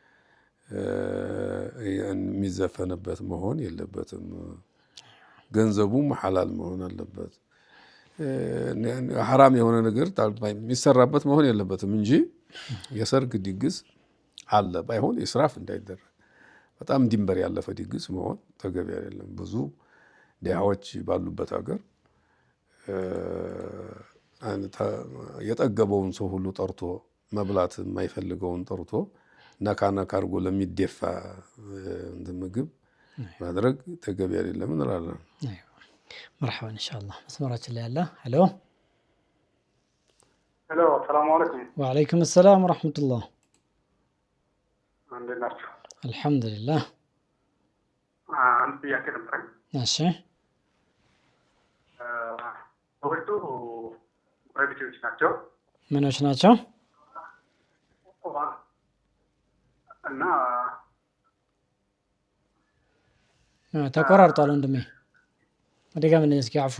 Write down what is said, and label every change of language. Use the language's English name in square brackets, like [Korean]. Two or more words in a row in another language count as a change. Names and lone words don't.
[Amharic] የሚዘፈንበት መሆን የለበትም ገንዘቡም ሐላል መሆን አለበት ሐራም የሆነ ነገር የሚሰራበት መሆን የለበትም እንጂ የሰርግ ድግስ አለ ባይሆን ኢስራፍ እንዳይደረግ በጣም ድንበር ያለፈ ድግስ መሆን ተገቢ አይደለም ብዙ ዲያዎች ባሉበት ሀገር የጠገበውን ሰው ሁሉ ጠርቶ መብላት የማይፈልገውን ጠርቶ ነካና ካርጎ ለሚደፋ ምግብ ማድረግ ተገቢ አይደለም እንላለን [Arabic] مرحبا ان شاء الله [Amharic] መስመራችን ላይ ያለ ሄሎ [Arabic] السلام عليكم وعليكم السلام ورحمة الله [Amharic] እንዴት ናችሁ [Arabic] الحمد لله [Amharic] አንተ ያከረም [Arabic] ماشي [Amharic] ወልቱ ፕራይቬቶች ናቸው ምኖች ናቸው እና ተቆራርጧል ወንድሜ ወደጋም ነው እስኪ አፍወን